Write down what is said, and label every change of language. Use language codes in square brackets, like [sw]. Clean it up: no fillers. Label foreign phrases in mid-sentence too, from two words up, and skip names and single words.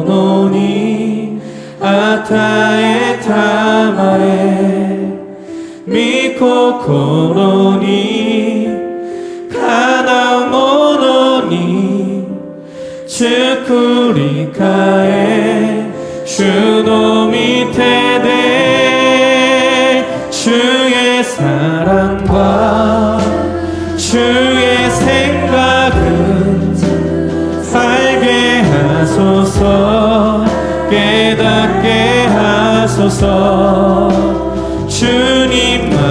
[ja] のに与えたまえ御心にかなうものに作り変え主の御手で [ko] 주의 사랑과 주의 생각은 알게 하소서 깨닫게 하소서 주님